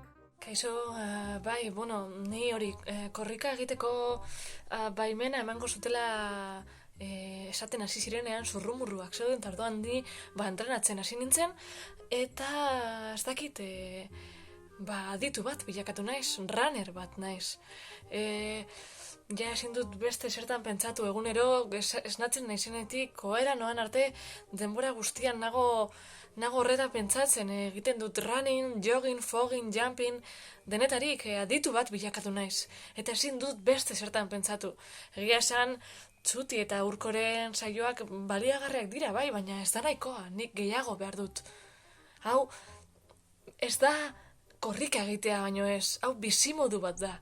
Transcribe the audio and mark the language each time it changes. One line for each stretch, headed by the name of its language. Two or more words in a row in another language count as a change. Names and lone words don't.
Basque: Kaixo, bai, bueno, ni hori korrika egiteko baimena emango zutela esaten hasi zirenean zurrumurruak zeuden, eta orduan ni entrenatzen hasi nintzen, eta ez dakit, aditu bat bilakatu naiz, runner bat naiz. Ja ezin dut beste zertan pentsatu egunero, esnatzen naizenetik, koera noan arte, denbora guztian nago horreta pentsatzen, egiten dut
English: running, jogging, fogging, jumping,
Basque: denetarik aditu bat bilakatu naiz. Eta ezin dut beste zertan pentsatu. Egia esan, Txuti eta Urkoren saioak baliagarriak dira bai, baina ez da nahikoa, nik gehiago behar dut. Hau, ez da korrika egitea baino ez, hau bizimodu bat da.